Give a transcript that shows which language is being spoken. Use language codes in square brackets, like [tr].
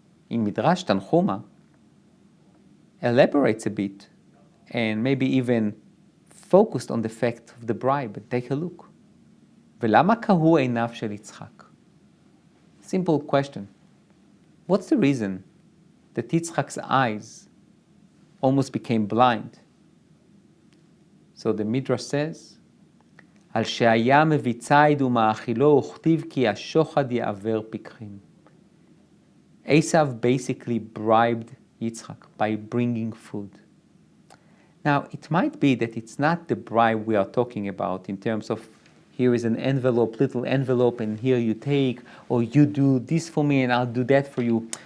[en] In Midrash Tanchuma, elaborates a bit and maybe even focused on the fact of the bribe. Take a look. [he] ולמה קהו עיניו של יצחק? [en] Simple question. What's the reason that Yitzchak's eyes almost became blind? So the Midrash says, [he] על שהיה מביא ציד ומאכילו וכתיב כי השוחד יעבר פיקחים. [en] Esau basically bribed Yitzchak by bringing food. Now, it might be that it's not the bribe we are talking about in terms of here is an envelope, little envelope, and here you take, or you do this for me and I'll do that for you.